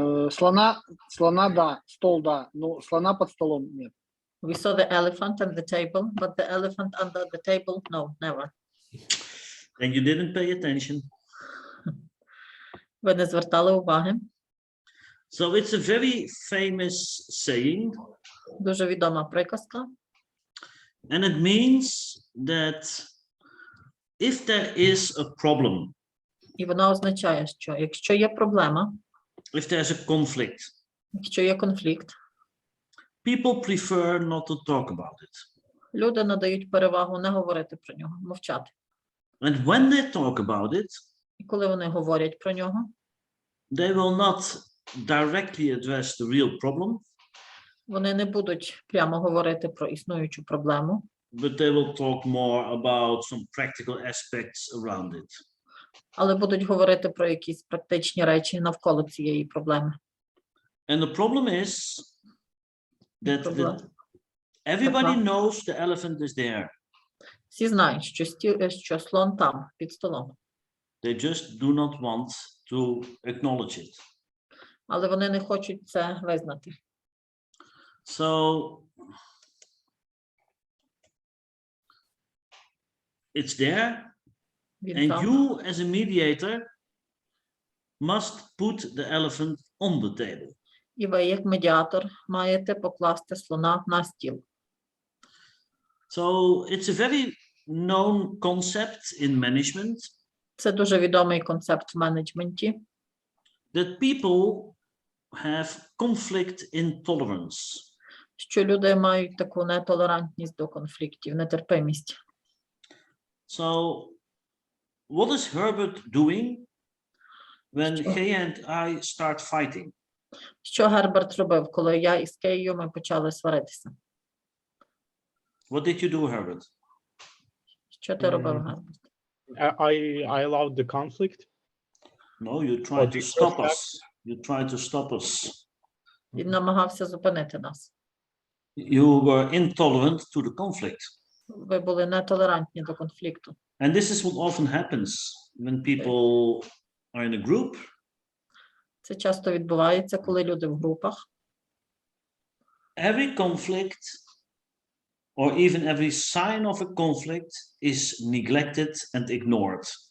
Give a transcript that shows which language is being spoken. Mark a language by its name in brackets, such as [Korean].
[Russian] Слона, да, стол, да, но слона под столом нет. [English] We saw the elephant on the table, but the elephant under the table, no, never. And you didn't pay attention. [Ukrainian] Ви не звертали уваги. [English] So it's a very famous saying. [Ukrainian] Дуже відома приказка. [English] And it means that if there is a problem, [Ukrainian] І вона означає, що якщо є проблема, [English] if there's a conflict, [Ukrainian] якщо є конфлікт, [English] people prefer not to talk about it. [Ukrainian] люди надають перевагу не говорити про нього, мовчати. [English] And when they talk about it, [Ukrainian] І коли вони говорять про нього, [English] they will not directly address the real problem, [Ukrainian] вони не будуть прямо говорити про існуючу проблему, [English] but they will talk more about some practical aspects around it. [Ukrainian] але будуть говорити про якісь практичні речі навколо цієї проблеми. [English] And the problem is that everybody knows the elephant is there. [Ukrainian] Всі знають, що слон там, під столом. [English] They just do not want to acknowledge it. [Ukrainian] Але вони не хочуть це визнати. [English] So it's there, and you as a mediator must put the elephant on the table. [Ukrainian] І ви, як медіатор, маєте покласти слона на стіл. [English] So it's a very known concept in management. [Ukrainian] Це дуже відомий концепт в менеджменті. [English] That people have conflict intolerance. [Ukrainian] Що люди мають таку нетолерантність до конфліктів, нетерпимість. [English] So what is Herbert doing when he and I start fighting? [Ukrainian] Що Герберт робив, коли я із Кеєю ми почали сваритися? [English] What did you do, Herbert? [Ukrainian] Що ти робив, Герберт? [English] I allowed the conflict. No, you tried to stop us. You tried to stop us. [Ukrainian] Він намагався зупинити нас. [English] You were intolerant to the conflict. [Ukrainian] Ви були нетолерантні до конфлікту. [English] And this is what often happens when people are in a group. [Ukrainian] Це часто відбувається, коли люди в групах. [English] Every conflict or even every sign of a conflict is neglected and ignored.